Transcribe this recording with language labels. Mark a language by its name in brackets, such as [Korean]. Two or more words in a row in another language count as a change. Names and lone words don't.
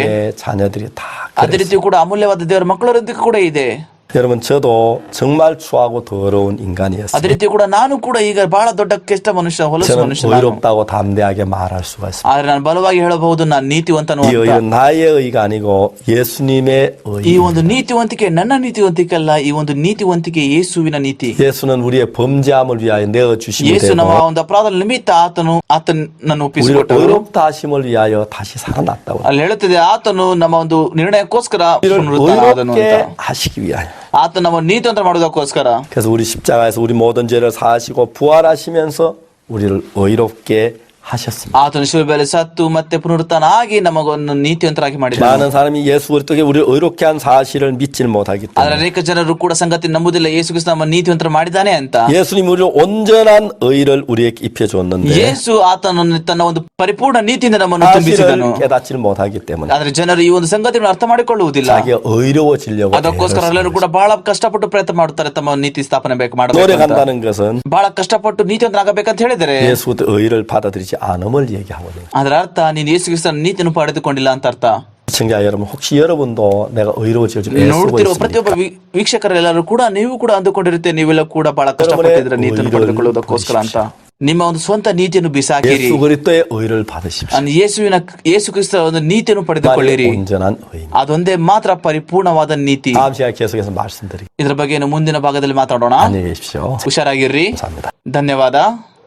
[Korean] 하나님의 자녀들이 다 [Kannada] ಅದೇ ರೀತಿ ಕೂಡ ಅಮೂಲ್ಯವಾದ ದೇವರ ಮಕ್ಕಳೊಂದಿಗೆ ಕೂಡ ಇದೆ. [Korean] 여러분 저도 정말 추하고 더러운 인간이었어요. [Kannada] ಅದೇ ರೀತಿ ಕೂಡ ನಾನು ಕೂಡ ಈಗ ಬಹಳ ದೊಡ್ಡ ಕೆಟ್ಟ ಮನುಷ್ಯ, ಹೊಲಸು [Korean] 저는 [Kannada] ಮನುಷ್ಯ. [Korean] 의롭다고 담대하게 말할 수가 있습니다. [Kannada] ಆದ್ರೆ ನಾನು ಬಲವಾಗಿ ಹೇಳಬಹುದು ನಾನು ನೀತಿವಂತನು [Korean] 이 [Kannada] ಅಂತ. [Korean] 의는 나의 의가 아니고 예수님의 [Kannada] ಈ [Korean] 의. [Kannada] ಒಂದು ನೀತಿವಂತಿಕೆ ನನ್ನ ನೀತಿವಂತಿಕೆ ಅಲ್ಲ, ಈ ಒಂದು ನೀತಿವಂತಿಕೆ ಯೇಸುವಿನ ನೀತಿ. [Korean] 예수는 우리의 범죄함을 위하여 내어 주심이 [Kannada] ಯೇಸು ನಮ್ಮ [Korean] 되고 [Kannada] ಒಂದು ಅಪರಾಧದ ನಿಮಿತ್ತ ಆತನನ್ನು [Korean] 우리를 [Kannada] ಒಪ್ಪಿಸಿಕೊಟ್ಟರು. [Korean] 의롭다 하심을 위하여 다시 살아났다고. [Kannada] ಅಲ್ಲಿ ಹೇಳುತ್ತದೆ ಆತನು ನಮ್ಮ ಒಂದು ನಿರ್ಣಯಕ್ಕೋಸ್ಕರ [Korean] 우리를 [Kannada] ಪುನರುತ್ಥಾನವಾದನು ಅಂತ. [Korean] 의롭게 하시기 위하여. [Kannada] ಆತ ನಮ್ಮ ನೀತಿವಂತ ಮಾಡೋದಕ್ಕೋಸ್ಕರ. [Korean] 그래서 우리 십자가에서 우리 모든 죄를 사하시고 부활하시면서 우리를 의롭게 하셨습니다. [Kannada] ಆತನು ಶಿಲುಬೆಯಲ್ಲಿ ಸತ್ತು ಮತ್ತೆ ಪುನರುತ್ಥಾನ ಆಗಿ ನಮಗೊಂದು ನೀತಿವಂತರಾಗಿ ಮಾಡಿದ. [Korean] 많은 사람이 예수 그리스도께 우리를 의롭게 한 사실을 믿질 못하기 [Kannada] ಆದ್ರೆ [Korean] 때문에 [Kannada] ಅನೇಕ ಜನರು ಕೂಡ ಸಂಗತಿ ನಂಬುದಿಲ್ಲ ಯೇಸು ಕ್ರಿಸ್ತ ನಮ್ಮ ನೀತಿವಂತರ ಮಾಡಿದ್ದಾನೆ ಅಂತ. [Korean] 예수님 우리를 온전한 의를 우리에게 입혀줬는데 [Kannada] ಯೇಸು ಆತನನ್ನು ತನ್ನ ಒಂದು ಪರಿಪೂರ್ಣ ನೀತಿಯಿಂದ ನಮ್ಮನ್ನು ತುಂಬಿಸಿದನು. [Korean] 사실을 깨닫지를 못하기 때문에 [Kannada] ಆದ್ರೆ ಜನರು ಈ ಒಂದು ಸಂಗತಿಯನ್ನು ಅರ್ಥ ಮಾಡಿಕೊಳ್ಳುವುದಿಲ್ಲ. [Korean] 자기가 의로워지려고 [Kannada] ಅದಕ್ಕೋಸ್ಕರ ಎಲ್ಲರೂ ಕೂಡ ಬಹಳ ಕಷ್ಟಪಟ್ಟು ಪ್ರಯತ್ನ ಮಾಡುತ್ತಾರೆ ತಮ್ಮ ನೀತಿ ಸ್ಥಾಪನೆ ಮಾಡಬೇಕು. [Korean] 노력한다는 것은 [Kannada] ಬಹಳ ಕಷ್ಟಪಟ್ಟು ನೀತಿವಂತರಾಗಬೇಕಂತ ಹೇಳಿದರೆ [Korean] 예수 의를 받아들이지 않음을 얘기하거든요. [Kannada] ಅದರ ಅರ್ಥ ನೀನು ಯೇಸು ಕ್ರಿಸ್ತನ ನೀತಿಯನ್ನು ಪಡೆದುಕೊಂಡಿಲ್ಲ ಅಂತ ಅರ್ಥ. [Korean] 시청자 여러분 혹시 여러분도 내가 의로워질 줄 애쓰고 [Kannada] ನೋಡ್ತಿರುವ ಪ್ರತಿಯೊಬ್ಬ [Korean] 있습니까? [Kannada] ವೀಕ್ಷಕರೆಲ್ಲರೂ ಕೂಡ ನೀವು ಕೂಡ ಅಂದುಕೊಂಡಿರುತ್ತೆ ನೀವೆಲ್ಲ ಕೂಡ ಬಹಳ ಕಷ್ಟಪಟ್ಟಿದ್ರೆ ನೀತಿಯನ್ನು ಪಡೆದುಕೊಳ್ಳುವುದಕ್ಕೋಸ್ಕರ ಅಂತ. ನಿಮ್ಮ ಒಂದು ಸ್ವಂತ ನೀತಿಯನ್ನು ಬಿಸಾಕಿರಿ. [Korean] 예수 그리스도의 의를 받으십시오. [Kannada] ಯೇಸು ಕ್ರಿಸ್ತ ಒಂದು ನೀತಿಯನ್ನು ಪಡೆದುಕೊಳ್ಳಿರಿ. [Korean] 온전한 의. [Kannada] ಅದೊಂದೇ ಮಾತ್ರ ಪರಿಪೂರ್ಣವಾದ ನೀತಿ. [Korean] 다음 시간에 계속해서 말씀드리겠습니다. [Kannada] ಇದರ ಬಗ್ಗೆ ಮುಂದಿನ ಭಾಗದಲ್ಲಿ ಮಾತಾಡೋಣ. [Korean] 안녕히 계십시오. [Kannada] ಹುಷಾರಾಗಿರ್ರಿ. [Korean] 감사합니다. [Kannada] ಧನ್ಯವಾದ.